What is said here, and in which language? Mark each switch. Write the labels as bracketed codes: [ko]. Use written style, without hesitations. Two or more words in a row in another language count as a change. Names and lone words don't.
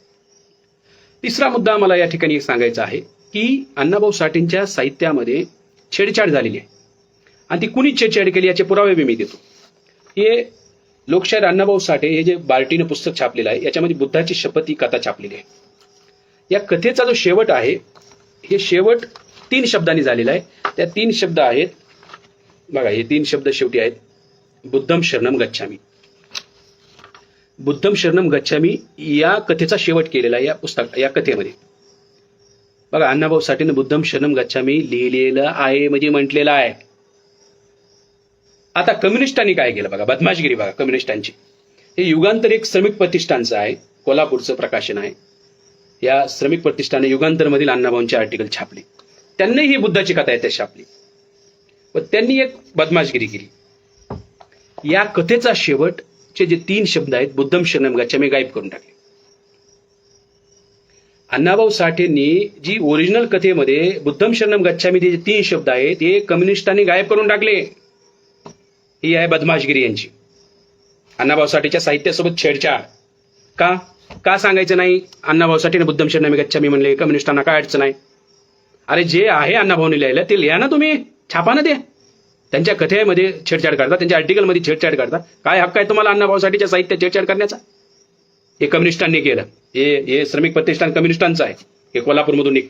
[mr] तिसरा मुद्दा मला या ठिकाणी सांगायचा आहे की अण्णाभाऊ साठेंच्या साहित्यामध्ये छेडछाड झालेली आहे आणि ती कुणी छेडछाड केली याचे पुरावे मी देतो. हे लोकशाहीर अण्णाभाऊ साठे हे जे बार्टीनं पुस्तक छापलेलं आहे याच्यामध्ये बुद्धाची शपथ ही कथा छापलेली आहे. या कथेचा जो शेवट आहे हे शेवट 3 शब्दांनी झालेला आहे. त्या 3 शब्द आहेत बघा, हे 3 शब्द शेवटी आहेत, [pi] बुद्धम शरणम गच्छामी. बुद्धम शरणम गच्छामी [mr] या कथेचा शेवट केलेला आहे या कथेमध्ये. बघा, अण्णाभाऊ साठेनं [pi] बुद्धम शरणम गच्छामी [mr] लिहिलेलं आहे म्हणजे म्हटलेलं आहे. आता कम्युनिस्टांनी काय केलं बघा, बदमाशगिरी बघा कम्युनिस्टांची. हे युगांतर एक श्रमिक प्रतिष्ठानचं आहे, कोल्हापूरचं प्रकाशन आहे. या श्रमिक प्रतिष्ठाने युगांतर मधील अण्णाभाऊंचे आर्टिकल छापले. त्यांनी ही बुद्धाची कथा आहे त्या छापली, पण त्यांनी एक बदमाशगिरी केली. या कथेचा शेवटचे जे 3 शब्द आहेत [pi] बुद्धम शरणम गच्छामी [mr] गायब करून टाकले. अण्णाभाऊ साठेंनी जी ओरिजिनल कथेमध्ये [pi] बुद्धम शरणम गच्छामी [mr] जे 3 शब्द आहेत ते कम्युनिस्टांनी गायब करून टाकले. ही आहे बदमाशगिरी यांची. अण्णाभाऊ साठेच्या साहित्यासोबत छेडछाड का सांगायचं नाही? अण्णाभाऊ साठेने [pi] बुद्धम शरणम गच्छामी [mr] म्हणले, कम्युनिस्टांना काय अडचण आहे? अरे जे आहे अण्णाभाऊंनी लिहायला ते लिहा ना, तुम्ही छापा ना. ते त्यांच्या कथेमध्ये छेडछाड करता, त्यांच्या आर्टिकलमध्ये छेडछाड करता. काय हक्क आहे तुम्हाला अण्णाभाऊ साठेच्या साहित्यात छेडछाड करण्याचा? हे कम्युनिस्टांनी केलं. हे श्रमिक प्रतिष्ठान कम्युनिस्टांचं आहे, हे कोल्हापूरमधून निघतं.